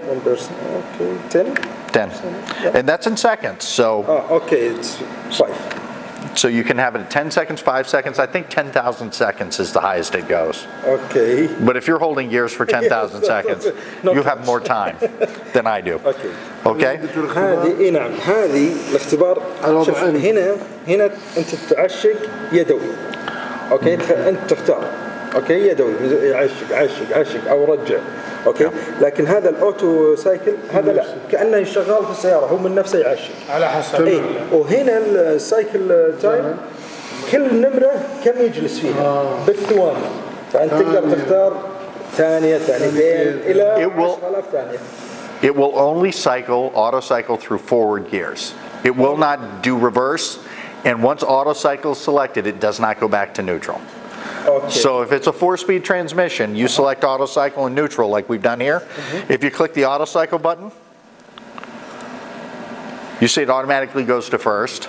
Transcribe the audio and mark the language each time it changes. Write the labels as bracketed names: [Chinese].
[English] 1%. Okay, 10? 10. Yep. And that's in seconds. So. Okay, it's 5. So you can have it at 10 seconds, 5 seconds. I think 10,000 seconds is the highest it goes. Okay. But if you're holding gears for 10,000 seconds, you have more time than I do. Okay. Okay? [Arabic] هذه نعم هذه الاختبار شوف هنا أنت تعشق يدوي. أوكي أنت تختار. أوكي يدوي عشق أو رجع. اوكي لكن هذا الاوتو سايكل هذا لا كانه شغال في السياره هو من نفسه يعشق على حسب اي وهنا السايكل تايم كل نمره كم يجلس فيها بالثواني فانت تقدر تختار ثانيه ثانيتين الى 10,000 ثانيه. [English] It will only cycle, auto cycle through forward gears. It will not do reverse, and once auto cycle is selected, it does not go back to neutral. Okay. So if it's a 4-speed transmission, you select auto cycle and neutral like we've done here. If you click the auto cycle button, you see it automatically goes to first.